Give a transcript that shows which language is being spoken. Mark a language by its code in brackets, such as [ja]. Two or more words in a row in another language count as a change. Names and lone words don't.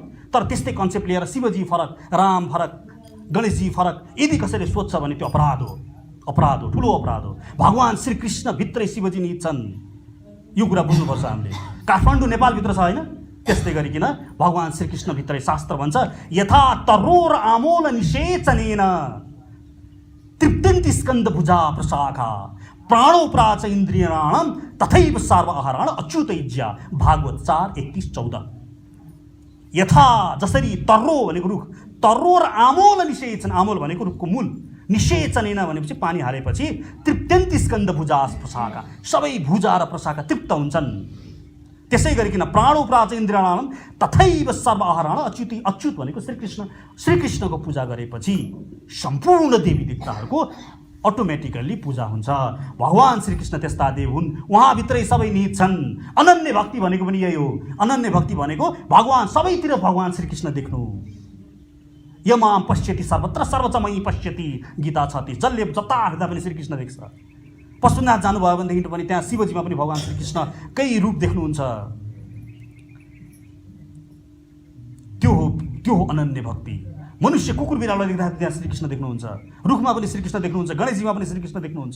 [ne] तर त्यस्तै कन्सेप्ट लिएर शिवजी फरक, राम फरक, गणेशजी फरक यदि कसैले सोध्छ भने त्यो अपराध हो, ठुलो अपराध हो। भगवान श्रीकृष्ण भित्रै शिवजी निहित छन्, यो कुरा बुझ्नुपर्छ हामीले। काठमाडौँ नेपालभित्र छ होइन? त्यस्तै गरिकन भगवान श्रीकृष्ण भित्रै शास्त्र भन्छ, [sa] यथा तरोर आमोल निषेचनेन तृप्तिन्ति स्कन्द भुजा प्रशाखा प्राणोप्राच इन्द्रियाणाम तथैव सर्व आहाराण अच्युत इज्या। [ne] भागवत 4:31-14। यथा, जसरी तर्रो भनेको रुख, [sa] तरोर आमोल निषेचन, [ne] आमोल भनेको रुखको मूल, निषेचनेन भनेपछि पानी हालेपछि [sa] तृप्त्यन्ति स्कन्द भुजा प्रशाखा, [ne] सबै भुजा र प्रशाखा तृप्त हुन्छन्। त्यसै गरिकन [sa] प्राणोप्राच इन्द्रियाणाम तथैव सर्व आहाराण अच्युत [ne] भनेको श्रीकृष्णको पूजा गरेपछि सम्पूर्ण देवी देवताहरूको अटोमेटिकल्ली पूजा हुन्छ। भगवान श्रीकृष्ण त्यस्ता देव हुन्, उहाँभित्रै सबै निहित छन्। अनन्य भक्ति भनेको पनि यही हो। अनन्य भक्ति भनेको भगवान, सबैतिर भगवान श्रीकृष्ण देख्नु। [sa] यमाम पश्यति सर्वत्र सर्वचमयी पश्यति, गीता 36। [ne] जसले जता हेर्दा पनि श्रीकृष्ण देख्छ। पशुपतिनाथ जानुभयो भनेदेखि पनि त्यहाँ शिवजीमा पनि भगवान श्रीकृष्णकै रूप देख्नुहुन्छ। त्यो हो अनन्य भक्ति। मनुष्य कुकुर बिरालो देख्दा त्यहाँ श्रीकृष्ण देख्नुहुन्छ, रुखमा पनि श्रीकृष्ण देख्नुहुन्छ, गणेशजीमा पनि श्रीकृष्ण देख्नुहुन्छ।